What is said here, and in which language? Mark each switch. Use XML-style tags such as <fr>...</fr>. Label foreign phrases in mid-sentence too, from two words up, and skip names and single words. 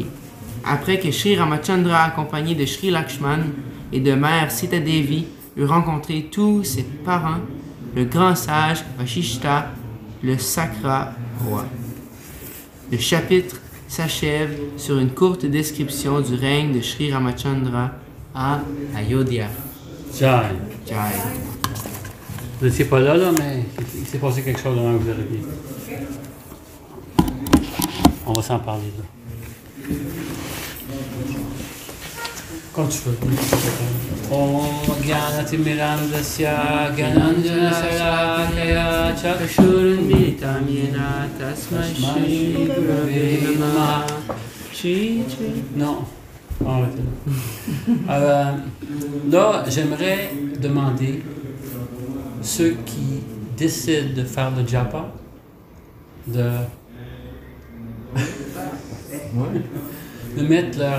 <fr>Après que Shri Ramachandra, accompagné de Shri Lakshman et de mère Sita Devi, eut rencontré tous ses parents, le grand sage Vashishta, le sacra roi. Le chapitre s'achève sur une courte description du règne de Shri Ramachandra à Ayodhya. Jai. Jai. Vous n'étiez pas là, mais il s'est passé quelque chose avant que vous arriviez. On va s'en parler là. Quand tu veux.</fr> <sa>ॐ ज्ञानतिमिरान्धस्य ज्ञानाञ्जन शलाकया चक्षुरुन्मीलितं येन तस्मै श्री गुरवे नमः.</sa> <fr>Shri. Non. Arrêtez là. Là, j'aimerais demander ceux qui décident de faire le japa de mettre leur...</fr>